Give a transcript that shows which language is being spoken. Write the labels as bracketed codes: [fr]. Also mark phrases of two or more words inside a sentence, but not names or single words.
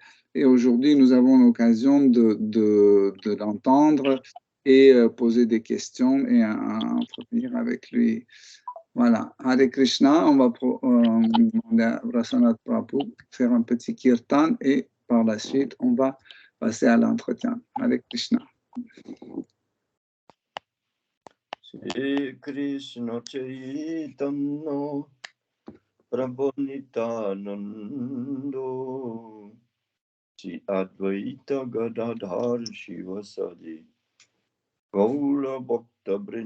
[fr] Et aujourd'hui, nous avons l'occasion de l'entendre et poser des questions et entretenir avec lui. Voilà. Hare Krishna, on va demander à Prasanat Prabhu de faire un petit kirtan et par la suite, on va passer à l'entretien. Hare Krishna. [bn] শ্রী কৃষ্ণ চৈতন্য প্রভু নিত্যানন্দ শ্রী অদ্বৈত গদাধর শ্রীবাসাদি গৌর ভক্ত